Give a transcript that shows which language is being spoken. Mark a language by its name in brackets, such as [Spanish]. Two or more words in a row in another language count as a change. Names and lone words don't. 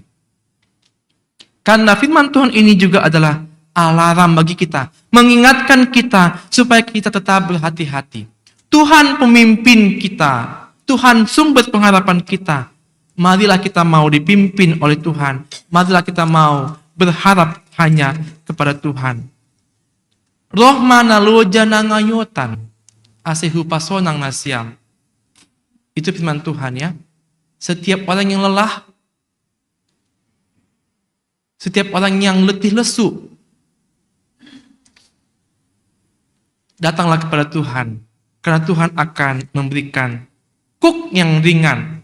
[Indonesian] Karena firman Tuhan ini juga adalah alarm bagi kita, mengingatkan kita supaya kita tetap berhati-hati. Tuhan pemimpin kita, Tuhan sumber pengharapan kita. Marilah kita mau dipimpin oleh Tuhan. Marilah kita mau berharap hanya kepada Tuhan. [Batak Simalungun] Roh mana loja nangayotan, asehu pasonang nasiam. [Indonesian] Itu firman Tuhan ya. Setiap orang yang lelah, setiap orang yang letih lesu, datanglah kepada Tuhan. Karena Tuhan akan memberikan kuk yang ringan.